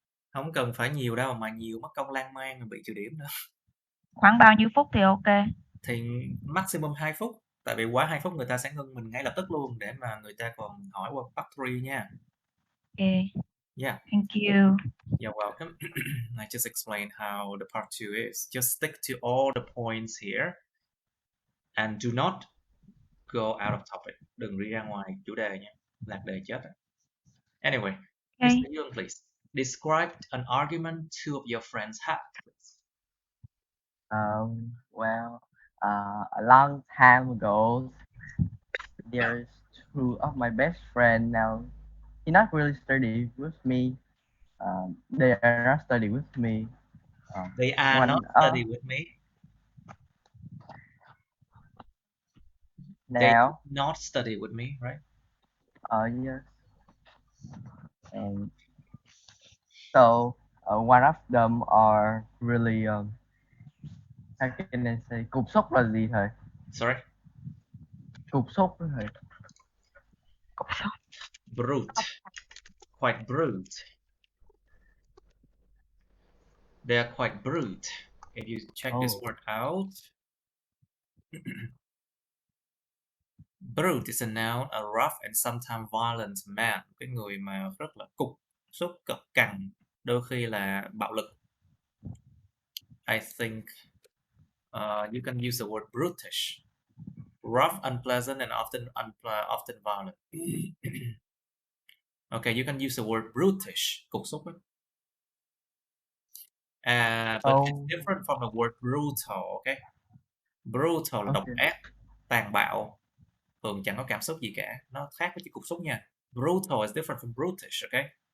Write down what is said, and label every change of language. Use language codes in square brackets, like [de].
[vi] Không cần phải nhiều đâu, mà nhiều mất công lan man rồi bị trừ điểm nữa. Khoảng bao nhiêu phút thì ok? Thì maximum 2 phút. Tại vì quá 2 phút người ta sẽ ngưng mình ngay lập tức luôn để mà người ta còn hỏi qua part 3 nha. [en] Okay. Yeah. Thank you. You're welcome. I just explained how the part 2 is. Just stick to all the points here and do not go out of topic. [vi] Đừng đi ra ngoài chủ đề nha. Lạc đề chết. [en] Anyway, Okay. Mr. Young, please describe an argument two of your friends had, please. Well, a long time ago, there's two of my best friend now. He not really study with me. They are not study with me. They are One not study with me. They now. did not study with me, right? Yes. And so one of them are really how can I say [vi] cục súc là gì thầy? [en] Sorry? [vi] Cục súc đó thầy. [en] Brute. Quite brute. They are quite brute. If you check this word out, brute is a noun, a rough and sometimes violent man. [vi] Cái người mà rất là cục súc, cộc cằn, đôi khi là bạo lực. [en] I think you can use the word brutish. Rough, unpleasant, and often violent. Okay, you can use the word brutish. [vi] Cục súc ấy. [en] But it's different from the word brutal, okay? [vi] Brutal là độc ác, tàn bạo, thường chẳng có cảm xúc gì cả. Nó khác với chữ cục súc nha. [en] Brutal is different from brutish, okay?